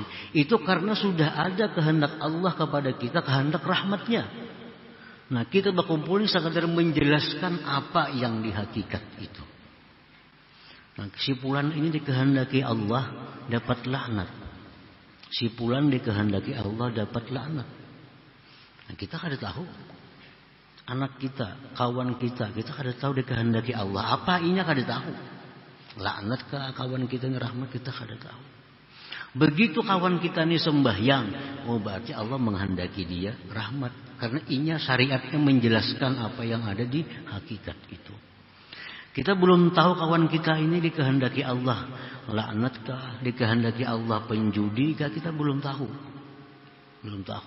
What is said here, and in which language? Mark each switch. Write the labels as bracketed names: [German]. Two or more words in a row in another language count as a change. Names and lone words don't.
[Banjar] Itu karena sudah ada kehendak Allah kepada kita, kehendak rahmatnya. Nah, kita berkumpul ini sekadar menjelaskan apa yang di hakikat itu. Nah, si fulan ini dikehendaki Allah dapat laknat. Si fulan dikehendaki Allah dapat laknat. Nah, kita kada tahu. Anak kita, kawan kita kada tahu dikehendaki Allah. Apa inya kada tahu. Laknat ke kawan kita ngerahmat kita kada tahu. Begitu kawan kita ini sembahyang, oh berarti Allah menghendaki dia rahmat. Karena inya syariatnya menjelaskan apa yang ada di hakikat itu. Kita belum tahu kawan kita ini dikehendaki Allah laknatkah, dikehendaki Allah penjudi kah, kita belum tahu. Belum tahu.